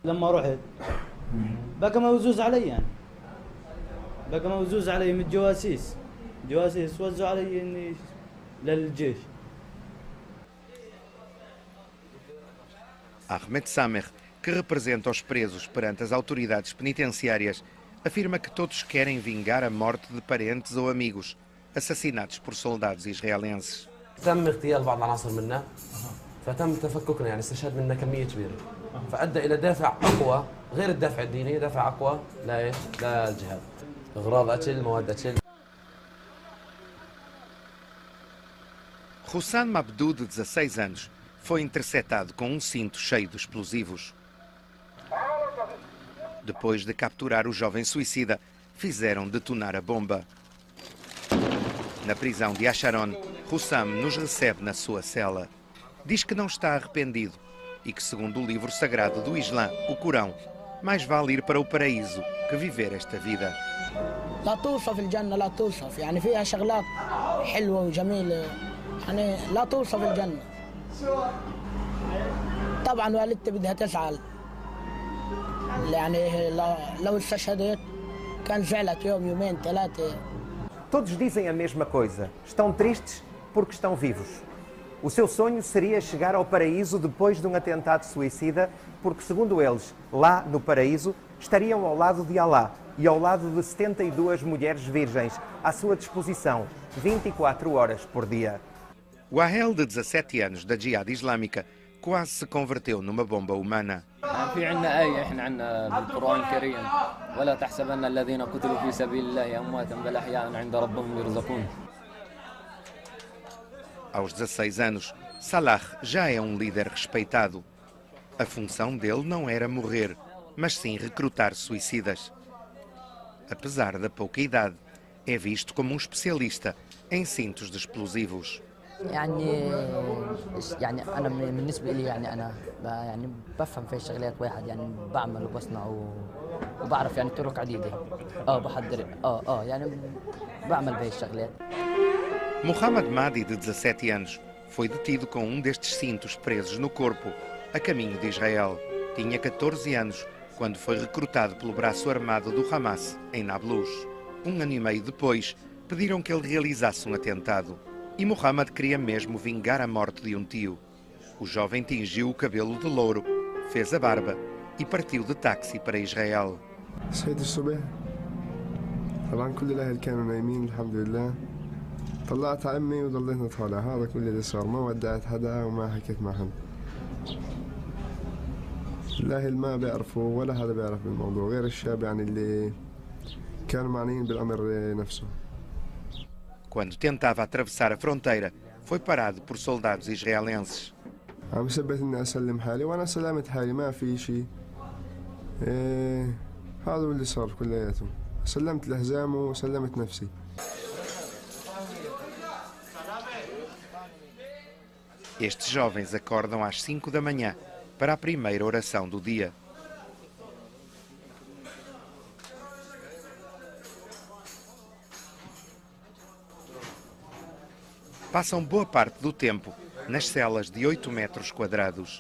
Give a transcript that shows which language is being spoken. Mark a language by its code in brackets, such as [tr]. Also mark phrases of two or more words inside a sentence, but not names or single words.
[pt] Ahmed Samer, que representa os presos perante as autoridades penitenciárias, afirma que todos querem vingar a morte de parentes ou amigos assassinados por soldados israelenses. [ar] تم اغتيال بعض العناصر منا فتم تفككنا يعني استشهاد منا كميه كبيره فادى الى دافع اقوى غير الدافع الديني دافع اقوى للجهاد اغراض قتل مواد قتل. [pt] Hussam Mabdou, de 16 anos, foi interceptado com um cinto cheio de explosivos. Depois de capturar o jovem suicida, fizeram detonar a bomba. Na prisão de Asharon, Hussam nos recebe na sua cela. Diz que não está arrependido e que, segundo o livro sagrado do Islã, o Corão, mais vale ir para o paraíso que viver esta vida. [ar] لا توصف الجنة لا توصف يعني فيها شغلات حلوة وجميلة يعني لا توصف الجنة طبعا والدتي بدها تزعل يعني لو استشهدت كان زعلت يوم يومين ثلاثة. [pt] Todos dizem a mesma coisa. Estão tristes porque estão vivos. O seu sonho seria chegar ao paraíso depois de um atentado suicida, porque, segundo eles, lá no paraíso, estariam ao lado de Alá e ao lado de 72 mulheres virgens, à sua disposição, 24 horas por dia. O Ahel, de 17 anos, da Jihad Islâmica, quase se converteu numa bomba humana. [ar] في عندنا آية إحنا عندنا بالقرآن الكريم ولا تحسبن الذين قتلوا في سبيل الله أمواتا بل أحياء عند ربهم يرزقون. [pt] Aos 16 anos, Salah já é um líder respeitado. A função dele não era morrer, mas sim recrutar suicidas. Apesar da pouca idade, é visto como um especialista em cintos de explosivos. [ar] يعني انا بالنسبه لي انا بفهم في الشغلات واحد بعمل وبصنع وبعرف طرق عديده بحضر بعمل بهي الشغلات. [pt] Mohamed Mahdi, de 17 anos, foi detido com um destes cintos presos no corpo, a caminho de Israel. Tinha 14 anos quando foi recrutado pelo braço armado do Hamas, em Nablus. Um ano e meio depois, pediram que ele realizasse um atentado. E Mohamed queria mesmo vingar a morte de um tio. O jovem tingiu o cabelo de louro, fez a barba e partiu de táxi para Israel. [ar] صحيت الصبح طبعا كل الاهل كانوا نايمين الحمد لله طلعت على امي وضليتنا طالع هذا كل اللي صار ما ودعت حدا وما حكيت مع حد الاهل ما بيعرفوا ولا حدا بيعرف بالموضوع غير الشاب اللي كانوا معنيين بالامر نفسه. [pt] Quando tentava atravessar a fronteira, foi parado por soldados israelenses. [ar] عم بثبت اني اسلم حالي وانا سلمت حالي ما في شيء. هذا اللي صار كلياته. سلمت الحزام وسلمت نفسي. [pt] Estes jovens acordam às 5 da manhã para a primeira oração do dia. Passam boa parte do tempo nas celas de 8 metros quadrados.